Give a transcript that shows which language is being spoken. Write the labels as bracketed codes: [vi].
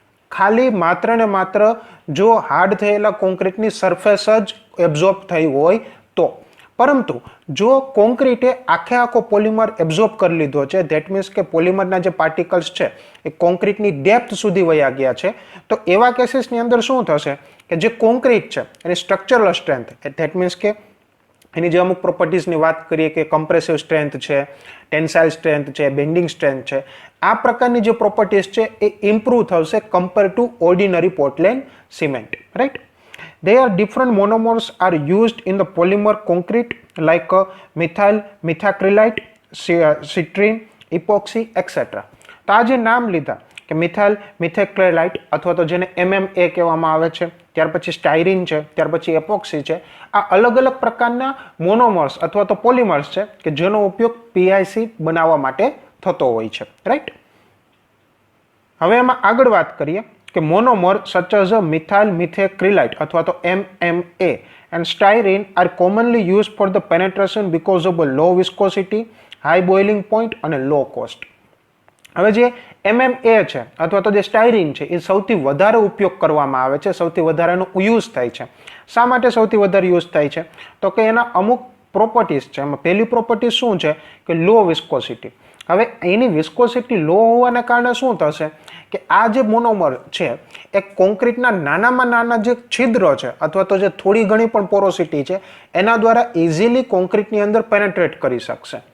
[gu] ખાલી માત્ર ને માત્ર જો હાર્ડ થયેલા કોન્ક્રીટની સરફેસ જ એબ્ઝોર્બ થઈ હોય તો, પરંતુ જો કોન્ક્રીટે આખો પોલિમર એબ્ઝોર્બ કરી લીધો છે [en] that means [gu] કે પોલિમરના જે પાર્ટિકલ્સ છે એ કોન્ક્રીટની ડેપ્થ સુધી વયા ગયા છે તો એવા કેસીસની અંદર શું થશે કે જે કોન્ક્રીટ છે એની સ્ટ્રક્ચરલ સ્ટ્રેન્થ ધેટ મીન્સ કે એની જે અમુક પ્રોપર્ટીઝની વાત કરીએ કે કમ્પ્રેસિવ સ્ટ્રેન્થ છે, ટેન્સાઇલ સ્ટ્રેન્થ છે, બેન્ડિંગ સ્ટ્રેન્થ છે, આ પ્રકારની જે પ્રોપર્ટીઝ છે એ ઇમ્પ્રૂવ થશે [en] compare to ordinary Portland cement, [gu] right. [en] They are different monomers are used in the polymer concrete like methyl methacrylate, citrine, epoxy, etc. [gu] તો આ જે નામ લીધા કે મિથાઇલ મિથેક્રેલાઇટ અથવા તો જેને MMA કહેવામાં આવે છે, ત્યાર પછી સ્ટાયરીન છે, ત્યાર પછી એપોક્સી છે, આ અલગ અલગ પ્રકારના મોનોમર્સ અથવા તો પોલિમર્સ છે કે જેનો ઉપયોગ PIC બનાવવા માટે થતો હોય છે, રાઈટ. હવે એમાં આગળ વાત કરીએ કે [en] monomer such as methyl methacrylate [gu] અથવા તો [en] MMA and styrene are commonly used for the penetration because of a low viscosity, high boiling point [gu] અને [en] low cost. [gu] હવે જે MMA છે અથવા તો જે સ્ટાયરીન છે એ સૌથી વધારે ઉપયોગ કરવામાં આવે છે, સૌથી વધારે એનો યુઝ થાય છે. શા માટે સૌથી વધારે યુઝ થાય છે તો કે એના અમુક પ્રોપર્ટીઝ છે. એમાં પહેલી પ્રોપર્ટી શું છે કે લો વિસ્કોસિટી. હવે એની વિસ્કોસિટી લો હોવાને કારણે શું થશે કે આ જે મોનોમર છે એ કોન્ક્રીટના નાનામાં નાના જે છિદ્રો છે અથવા તો જે થોડી ઘણી પણ પોરોસિટી છે એના દ્વારા ઇઝીલી કોન્ક્રીટની અંદર પેનેટ્રેટ કરી શકશે.